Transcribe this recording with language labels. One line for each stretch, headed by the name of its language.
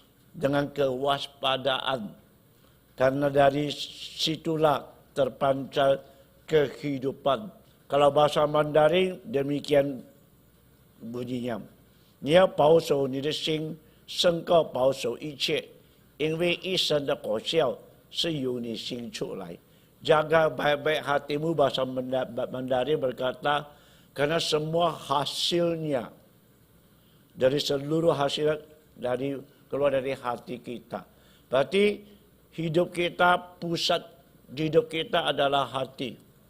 Indonesian: Dengan kewaspadaan. Karena dari situlah terpancar kehidupan. Kalau bahasa Mandarin demikian bunyinya.
Chinese: 你要保守你的心，胜过保守一切，因为一生的果效是由你心出来。
Indonesian: Jaga baik-baik hatimu, bahasa Mandarin berkata, karena semua hasilnya dari seluruh hasil keluar dari hati kita. Berarti hidup kita, pusat hidup kita adalah hati.